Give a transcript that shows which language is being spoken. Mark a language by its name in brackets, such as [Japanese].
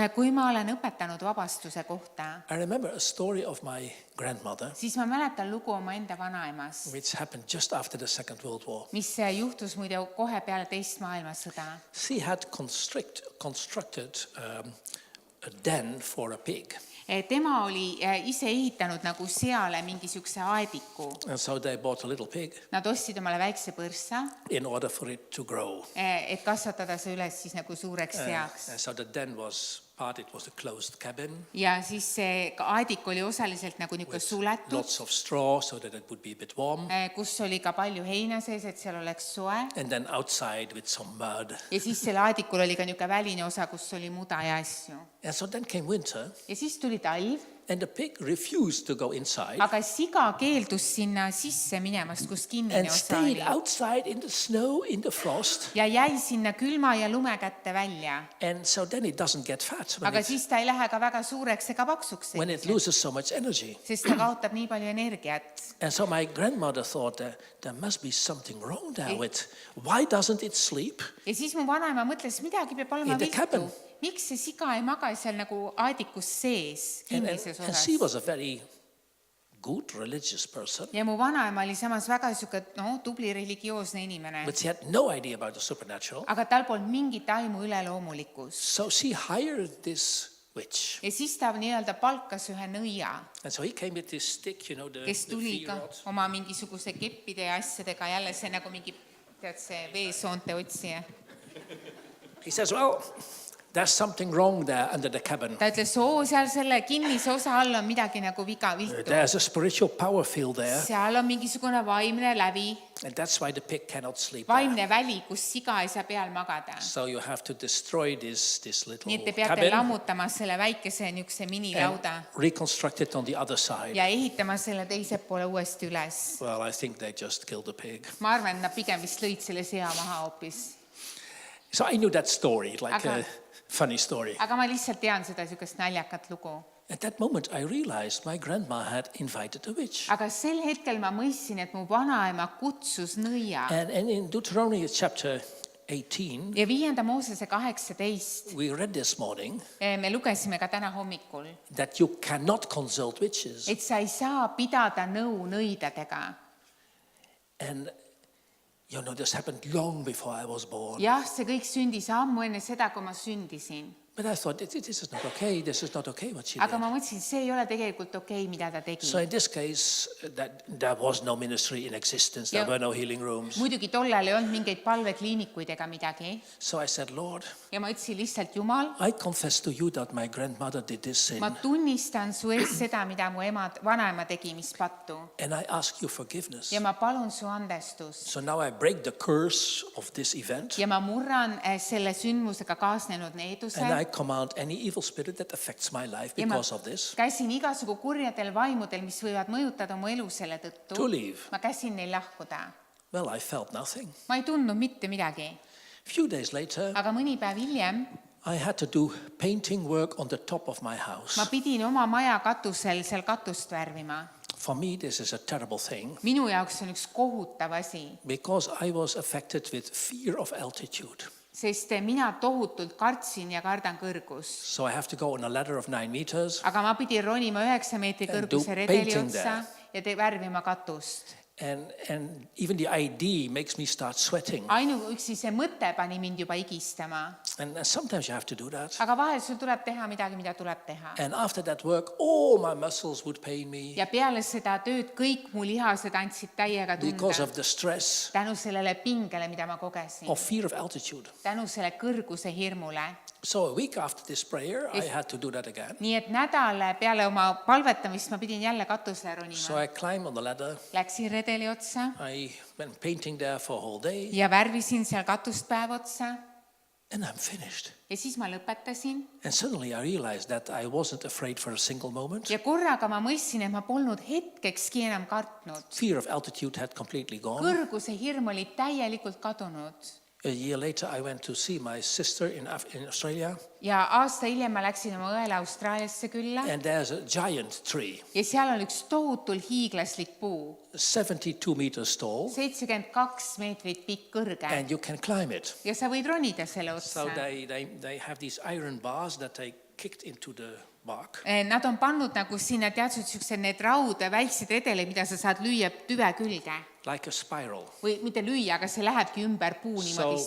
[Estonian] Kui ma olen õpetanud vabastuse kohta, [English] I remember a story of my grandmother, [Estonian] siis ma mäletan lugu oma enda vanaemast, [English] which happened just after the Second World War. [Estonian] mis juhtus muide kohe peale teist maailmasõda. [English] She had constructed a den for a pig. [Estonian] Tema oli ise ehitanud nagu seale mingisuguse aediku. [English] And so they bought a little pig [Estonian] Nad ostsid omale väikse põrsa, [English] in order for it to grow. [Estonian] et kasvatada see üles siis nagu suureks seaks. [English] And so the den was it was a closed cabin, [Estonian] Ja siis see aedik oli osaliselt nagu niisugune suletud, [English] lots of straw so that it would be a bit warm. [Estonian] kus oli ka palju heina sees, et seal oleks soe. [English] And then outside with some mud. [Estonian] Ja siis selle aedikul oli ka niisugune väline osa, kus oli muda ja asju. [English] And so then came winter, [Estonian] Ja siis tuli talv, [English] and the pig refused to go inside [Estonian] aga siga keeldus sinna sisse minemast, kus kinnine [English] and [Estonian] osa [English] stayed [Estonian] oli. [English] outside in the snow, in the frost. [Estonian] Ja jäi sinna külma ja lume kätte välja. [English] And so then it doesn't get fat [Estonian] Aga siis ta ei lähe ka väga suureks ega paksuks, [English] when it loses so much energy. [Estonian] sest ta kaotab nii palju energiat. [English] And so my grandmother thought that there must be something wrong there with, why doesn't it sleep? [Estonian] Ja siis mu vanaema mõtles, midagi peab olema [English] In the [Estonian] viltu. [English] cabin. [Estonian] Miks see siga ei maga seal nagu aedikus sees, kinnises [English] And [Estonian] osas? [English] she was a very good religious person, [Estonian] Ja mu vanaema oli samas väga tubli religioosne inimene. [English] but she had no idea about the supernatural. [Estonian] Aga tal polnud mingit aimu üleloomulikust. [English] So she hired this witch. [Estonian] Ja siis ta nii-öelda palkas ühe nõia, [English] And so he came with this stick, you know, the [Estonian] kes tuli fee ka [English] rod. [Estonian] oma mingisuguse keppide ja asjadega, jälle see nagu mingi, tead see veesoonte otsija. [English] He says, well, there's something wrong there under the cabin. [Estonian] ta ütles, seal selle kinnise osa all on midagi nagu viga, viltu. [English] There's a spiritual power field there. [Estonian] seal on mingisugune vaimne lävi, [English] And that's why the pig cannot sleep there. [Estonian] vaimne väli, kus siga ei saa peal magada. [English] So you have to destroy this little [Estonian] nii et te peate [English] cabin [Estonian] lammutama selle väikese niisuguse minilauda [English] and reconstruct it on the other side. [Estonian] ja ehitama selle teise poole uuesti üles. [English] Well, I think they just killed the pig. [Estonian] ma arvan, et nad pigem vist lõid selle sea maha hoopis. [English] So I knew that story, like [Estonian] Aga- [English] a funny story. [Estonian] aga ma lihtsalt tean seda niisugust naljakat lugu. [English] At that moment, I realized my grandma had invited a witch. [Estonian] aga sel hetkel ma mõistsin, et mu vanaema kutsus nõia. [English] And in Deuteronomy chapter 18, [Estonian] ja 5. Moosese 18 [English] we read this morning [Estonian] me lugesime ka täna hommikul, [English] that you cannot consult witches. [Estonian] et sa ei saa pidada nõu nõidadega. [English] And you know, this happened long before I was born. [Estonian] jah, see kõik sündis ammu enne seda, kui ma sündisin. [English] But I thought, this is not okay. This is not okay what she [Estonian] aga [English] did. [Estonian] ma mõtlesin, see ei ole tegelikult okei, mida ta tegi. [English] So in this case, that there was no ministry in existence. There were no healing rooms. [Estonian] muidugi tollal ei olnud mingeid palvekliinikuid ega midagi. [English] So I said, Lord, [Estonian] ja ma ütlesin lihtsalt, Jumal, [English] I confess to you that my grandmother did this sin. [Estonian] ma tunnistan su ees seda, mida mu vanaema tegi, mis pattu. [English] And I ask you forgiveness. [Estonian] ja ma palun su andestust. [English] So now I break the curse of this event. [Estonian] ja ma murran selle sündmusega kaasnenud needuse. [English] And I command any evil spirit that affects my life [Estonian] ja ma [English] because of this [Estonian] käsin igasugu kurjadel vaimudel, mis võivad mõjutada mu elu selle tõttu. [English] to leave. [Estonian] ma käsin neil lahkuda. [English] Well, I felt nothing. [Estonian] ma ei tundnud mitte midagi. [English] Few days later, [Estonian] aga mõni päev hiljem [English] I had to do painting work on the top of my house. [Estonian] ma pidin oma maja katusel seal katust värvima. [English] For me, this is a terrible thing [Estonian] minu jaoks on üks kohutav asi, [English] because I was affected with fear of altitude. [Estonian] sest mina tohutult kartsin ja kardan kõrgust. [English] So I have to go on a ladder of 9 meters. [Estonian] aga ma pidin ronima 9 meetri [English] And do [Estonian] kõrguse redeli [English] painting [Estonian] otsa ja värvima katust. [English] And even the idea makes me start sweating. [Estonian] ainuüksi see mõte pani mind juba higistama. [English] And sometimes you have to do that. [Estonian] aga vahel sul tuleb teha midagi, mida tuleb teha. [English] And after that work, all my muscles would pain me [Estonian] ja peale seda tööd kõik mu lihased andsid täiega [English] because [Estonian] tunda [English] of the stress [Estonian] tänu sellele pingele, mida ma kogesin. [English] of fear of altitude. [Estonian] tänu selle kõrguse hirmule. [English] So a week after this prayer, I had to do that again. [Estonian] nii et nädal peale oma palvetamist ma pidin jälle katusele [English] So [Estonian] ronima. [English] I climbed on the ladder. [Estonian] Läksin redeli otsa [English] I went painting there for a whole day. [Estonian] ja värvisin seal katust päev otsa [English] And I'm finished. [Estonian] ja siis ma lõpetasin. [English] And suddenly I realized that I wasn't afraid for a single moment. [Estonian] ja korraga ma mõistsin, et ma polnud hetkekski enam kartnud. [English] Fear of altitude had completely gone. [Estonian] kõrguse hirm oli täielikult kadunud. [English] A year later, I went to see my sister in Australia. [Estonian] ja aasta hiljem ma läksin oma õele Austraaliasse külla [English] And there's a giant tree, [Estonian] ja seal on üks tohutul hiiglaslik puu, [English] 72 meters tall, [Estonian] 72 meetrit pikk, kõrge [English] and you can climb it. [Estonian] ja sa võid ronida selle [English] So [Estonian] otsa. [English] they have these iron bars that they kicked into the bark. [Estonian] Nad on pannud nagu sinna teatud siuksed need väiksed redeleid, mida sa saad lüüa tüve külge [English] Like a spiral. [Estonian] või mitte lüüa, aga see lähebki ümber puu niimoodi